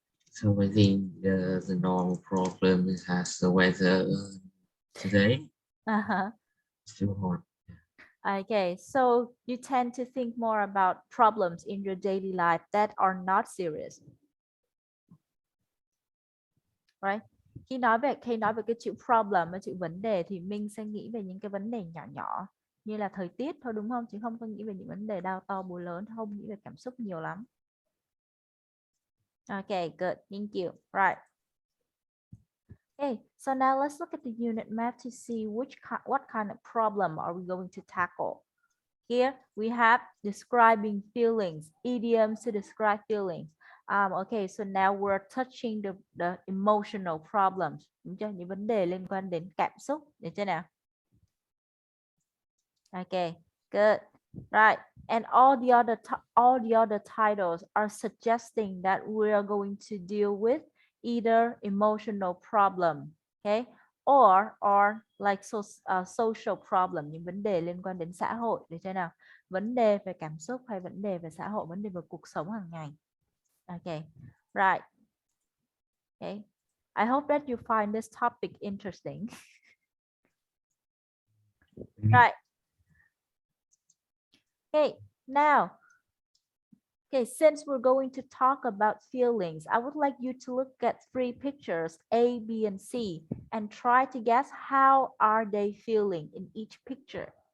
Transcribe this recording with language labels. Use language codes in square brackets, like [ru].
[en] So I think the normal problem is has the weather today. Uh-huh. It's too hot. Okay, so you tend to think more about problems in your daily life that are not serious, right? [vi] Khi nói về cái chữ problem và chữ vấn đề thì mình sẽ nghĩ về những cái vấn đề nhỏ nhỏ như là thời tiết thôi, đúng không? Chứ không có nghĩ về những vấn đề đau to búa lớn, không nghĩ về cảm xúc nhiều lắm. [en] Okay, good. Thank you. Right. Okay, so now let's look at the unit map to see what kind of problem are we going to tackle. Here we have describing feelings, idioms to describe feelings. Okay, so now we're touching the emotional problems. [vi] Đúng chưa? Những vấn đề liên quan đến cảm xúc. Được chưa nào? [en] Okay, good. Right. And all the other titles are suggesting that we are going to deal with either emotional problem, okay, or like social problem, [vi] những vấn đề liên quan đến xã hội, được chưa nào? Vấn đề về cảm xúc hay vấn đề về xã hội, vấn đề về cuộc sống hàng ngày. [en] Okay, right. Okay. I hope that you find this topic interesting. Right. Okay, now, okay, since we're going to talk about feelings, I would like you to look at 3 pictures, A, B, and C, and try to guess how are they feeling in each picture.